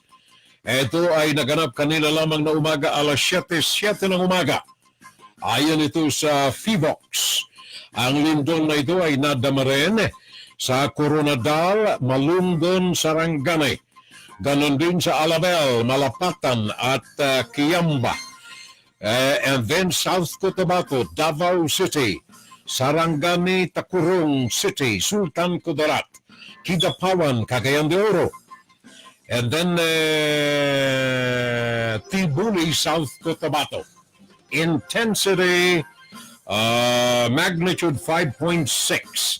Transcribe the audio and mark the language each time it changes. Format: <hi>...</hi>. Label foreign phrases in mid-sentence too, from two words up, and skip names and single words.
<tl>Ito ay naganap kanina lamang na umaga, alas 7:07 ng umaga. Ayon ito sa FIVOX. Ang lindol na ito ay nadama rin sa Coronadal, Malundon, Sarangani. Ganon din sa Alabel, Malapatan at Kiamba.</tl> <en>And then South Cotabato, Davao City, Sarangani, Takurong City, Sultan Kudarat, Kidapawan, Cagayan de Oro. And then Tibuli, South Cotabato. Intensity, magnitude 5.6.</en>